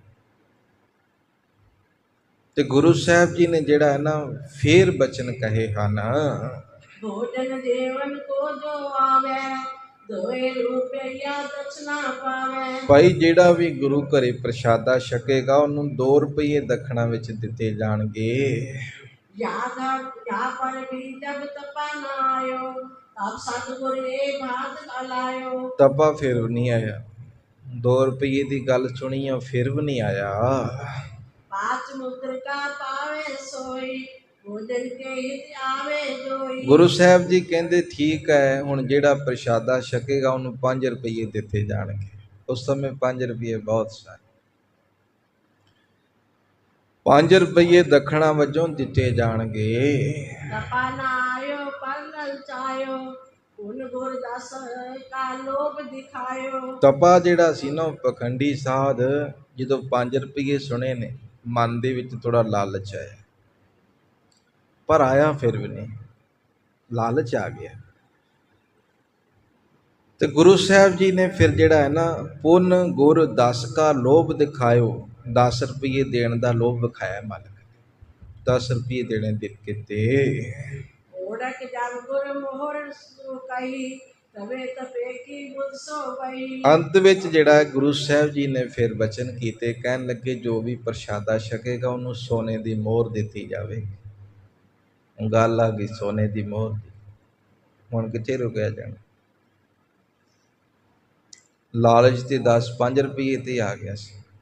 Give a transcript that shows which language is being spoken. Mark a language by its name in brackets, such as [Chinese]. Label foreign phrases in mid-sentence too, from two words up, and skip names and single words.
[Punjabi] ਤੇ ਗੁਰੂ ਸਾਹਿਬ ਜੀ ਨੇ ਜਿਹੜਾ ਹੈ ਨਾ ਫੇਰ ਬਚਨ ਕਹੇ ਹਨ, [Braj] भोजन जीवन को जो आवे, 2 रुपइया दछना पावे। [Punjabi] ਭਾਈ ਜਿਹੜਾ ਵੀ ਗੁਰੂ ਘਰੇ ਪ੍ਰਸ਼ਾਦਾ ਛਕੇਗਾ ਉਹਨੂੰ 2 ਰੁਪਏ ਦਖਣਾ ਵਿੱਚ ਦਿੱਤੇ ਜਾਣਗੇ। [Braj] या पर भी जब तपा न आयो, तब सतगुर ए बात अलायो। [Punjabi] ਤਪਾ ਫਿਰ ਵੀ ਨਹੀਂ ਆਇਆ। 2 ਰੁਪਏ ਦੀ ਗੱਲ ਸੁਣੀ ਆ, ਫਿਰ ਵੀ ਨਹੀਂ ਆਇਆ। [Braj] 5 मुदर का पावे सोई, भोजन के हित आवे जोई। [Punjabi] ਗੁਰੂ ਸਾਹਿਬ ਜੀ ਕਹਿੰਦੇ ਠੀਕ ਹੈ, ਹੁਣ ਜਿਹੜਾ ਪ੍ਰਸ਼ਾਦਾ ਛਕੇਗਾ ਉਹਨੂੰ 5 ਰੁਪਏ ਦਿੱਤੇ ਜਾਣਗੇ। ਉਸ ਸਮੇਂ 5 ਰੁਪਏ ਬਹੁਤ ਸਨ। 5 ਰੁਪਏ ਦਖਣਾ ਵਜੋਂ ਦਿੱਤੇ ਜਾਣਗੇ। [Braj] तपा न आयो पर ललचायो, गुण गुर दस का लोभ दिखायो। [Punjabi] ਤਪਾ ਜਿਹੜਾ ਸੀ ਨਾ ਉਹ ਪਖੰਡੀ ਸਾਧ, ਜਦੋਂ 5 ਰੁਪਏ ਸੁਣੇ ਨੇ ਮਨ ਦੇ ਵਿੱਚ ਥੋੜਾ ਲਾਲਚ ਆਇਆ, ਪਰ ਆਇਆ ਫਿਰ ਵੀ ਨਹੀਂ, ਲਾਲਚ ਆ ਗਿਆ। ਤੇ ਗੁਰੂ ਸਾਹਿਬ ਜੀ ਨੇ ਫਿਰ ਜਿਹੜਾ ਹੈ ਨਾ [Braj] पुन गुर 10 का लोभ दिखायो, [Punjabi] 10 ਰੁਪਏ ਦੇਣ ਦਾ ਲੋਭ ਵਿਖਾਇਆ ਮਾਲਕ। 10 ਰੁਪਏ ਦੇਣੇ ਦਿੱਤੇ। [Braj] ओढ़क जब गुर मोहर सो कही, तबे तपे की बुध सो बही। [Punjabi] ਅੰਤ ਵਿੱਚ ਜਿਹੜਾ ਹੈ ਗੁਰੂ ਸਾਹਿਬ ਜੀ ਨੇ ਫਿਰ ਬਚਨ ਕੀਤੇ, ਕਹਿਣ ਲੱਗੇ ਜੋ ਵੀ ਪ੍ਰਸ਼ਾਦਾ ਛਕੇਗਾ ਉਹਨੂੰ ਸੋਨੇ ਦੀ ਮੋਹਰ ਦਿੱਤੀ ਜਾਵੇਗੀ। ਗੱਲ ਆ ਗਈ ਸੋਨੇ ਦੀ ਮੋਹਰ ਦੀ। ਹੁਣ ਕਿੱਥੇ ਰੁਕਿਆ ਜਾਣਾ। ਲਾਲਚ ਤੇ 5 ਰੁਪਏ ਤੇ ਆ ਗਿਆ ਸੀ।